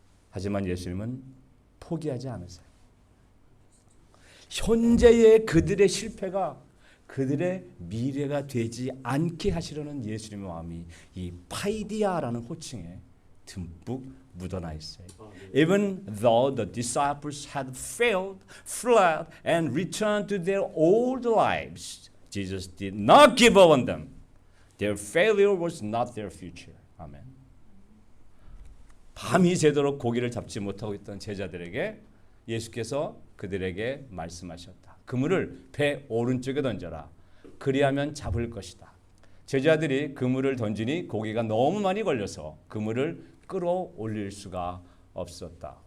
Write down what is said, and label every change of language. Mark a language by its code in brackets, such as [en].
[ko] 하지만 예수님은 포기하지 않으세요. 현재의 그들의 실패가 그들의 미래가 되지 않게 하시려는 예수님의 마음이 이 파이디아라는 호칭에 듬뿍 묻어나 있어요. [en] Even though the disciples had failed, fled, and returned to their old lives, Jesus did not give up on them. Their failure was not their future. [ko] 아멘. 밤이 새도록 고기를 잡지 못하고 있던 제자들에게 예수께서 그들에게 말씀하셨다. 그물을 배 오른쪽에 던져라. 그리하면 잡을 것이다. 제자들이 그물을 던지니 고기가 너무 많이 걸려서 그물을 끌어올릴 수가 없었다.